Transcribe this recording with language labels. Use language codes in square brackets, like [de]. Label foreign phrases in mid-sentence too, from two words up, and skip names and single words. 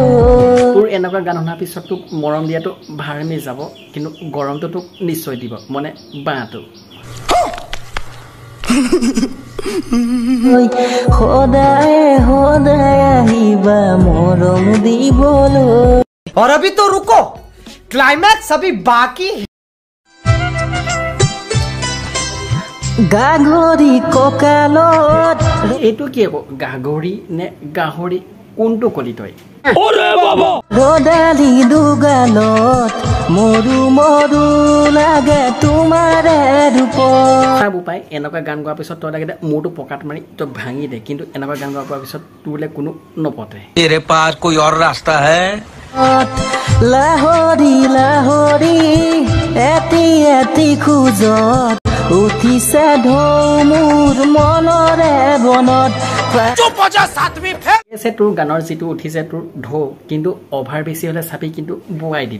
[as] তোৰ এনেকুৱা গান শুনাৰ পিছত তোক মৰম দিয়াটো ভাৰমি যাব কিন্তু গৰমটো তোক নিশ্চয় দিব মানে বাঁহটো সদায় সদায় আহিবা মৰম দিবলৈ [hi] और अभी तो रुको क्लाइमैक्स अभी बाकी [as] গাগৰি ককালত এইটো কি আকৌ গাগৰি নে গাহৰি কোনটো কলি তই ৰদালি দুগালত মৰু মৰু লাগে তোমাৰে ৰূপত বোপাই এনেকুৱা গান গোৱাৰ পিছত তই লাগে মূৰটো পকাত মাৰি তই ভাঙি দে কিন্তু এনেকুৱা গান গোৱাৰ পিছত তোৰলে কোনো নপতে [hi] तेरे पास कोई और रास्ता है [as] লাহৰি লাহৰি এটি এটি খোজত উঠিছে ঢৌ মোৰ মনৰে বনত তোৰ গানৰ যিটো উঠিছে তোৰ ঢৌ কিন্তু অভাৰ বেছি হলে চাপি কিন্তু বোৱাই দিব